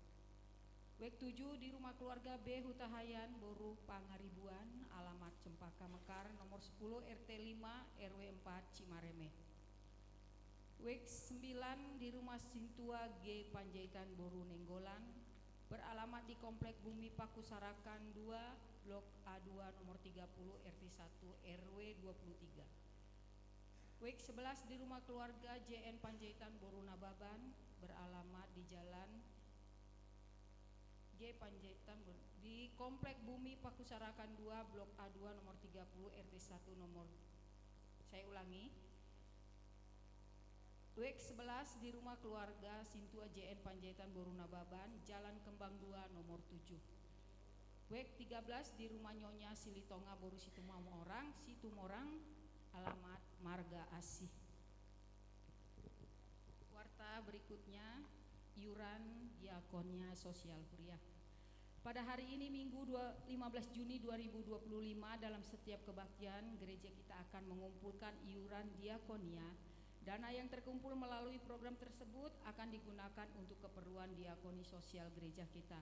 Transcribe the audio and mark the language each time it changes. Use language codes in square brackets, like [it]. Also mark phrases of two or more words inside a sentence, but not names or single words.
[id] Week 7 di rumah keluarga B Hutahayan Boru Pangaribuan, alamat Cempaka Mekar nomor 10 RT 5 RW 4 Cimareme. Week 9 di rumah Sintua G Panjaitan Boru Nenggolan, beralamat di Komplek Bumi Pakusarakan 2 Blok A2 nomor 30 RT 1 RW 23. Week 11 di rumah keluarga JN Panjaitan Boru Nababan, beralamat di Jalan G Panjaitan di Komplek Bumi Pakusarakan 2 Blok A2 nomor 30 RT 1 nomor, saya ulangi, Week 11 di rumah keluarga Sintua JN Panjaitan Boru Nababan, Jalan Kembang 2 nomor 7. Week 13 di rumah Nyonya Silitonga Boru Situmorang, alamat Marga Asih. Warta berikutnya, iuran diakonia sosial kuliah. Pada hari ini Minggu 15 Juni 2025 dalam setiap kebaktian gereja kita akan mengumpulkan iuran diakonia. Dana yang terkumpul melalui program tersebut akan digunakan untuk keperluan diakoni sosial gereja kita.